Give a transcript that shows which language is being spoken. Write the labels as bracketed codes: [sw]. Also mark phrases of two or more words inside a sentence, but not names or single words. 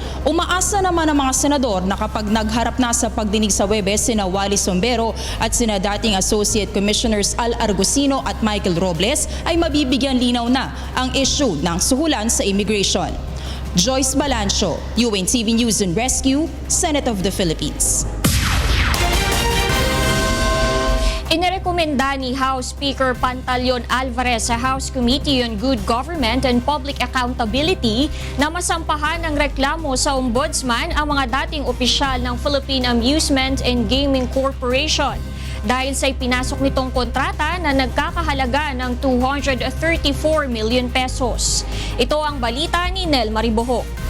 [tl] Umaasa naman ang mga senador na kapag nagharap na sa pagdinig sa Huwebes sina Wally Sombero at sina dating Associate Commissioners Al Argusino at Michael Robles ay mabibigyan linaw na ang issue ng suhulan sa immigration. Joyce Balancho, UNTV News and Rescue, Senate of the Philippines. Inirekomenda ni House Speaker Pantaleon Alvarez sa House Committee on Good Government and Public Accountability na masampahan ng reklamo sa Ombudsman ang mga dating opisyal ng Philippine Amusement and Gaming Corporation dahil sa ipinasok nitong kontrata na nagkakahalaga ng 234 [en] million pesos. [tl] Ito ang balita ni Nel Mariboho.